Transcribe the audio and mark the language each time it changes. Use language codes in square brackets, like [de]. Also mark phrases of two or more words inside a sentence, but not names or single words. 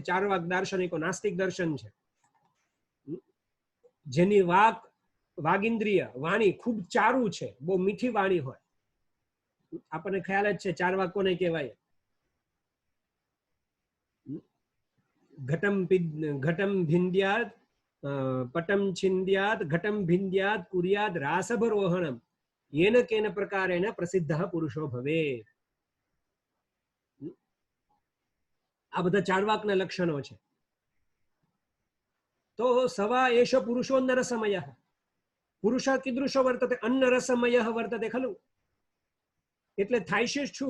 [gu] ચારવાક દાર્શનિકો નાસ્તિક દર્શન છે, જેની વાગિન્દ્રિય વાણી ખૂબ ચારુ છે, બહુ મીઠી વાણી હોય. આપણને ખ્યાલ જ છે ચારવાક કોને કહેવાય. [sa] ઘટમ ભિંદ્યાત પટમ છિંદ્યાત ઘટમ ભિંદ્યાત કુર્યાદ રાસભરોહણમ येन केन प्रकारेण प्रसिद्धः पुरुषो भवेत्. [gu] આ બધા ચાર્વાકના લક્ષણો છે. [sa] તો સવા એષ પુરુષો નરસમયઃ, પુરુષ કીદૃશો વર્તતે? અન્ન રસમયઃ વર્તતે ખલું. [gu] એટલે થાય છે શું?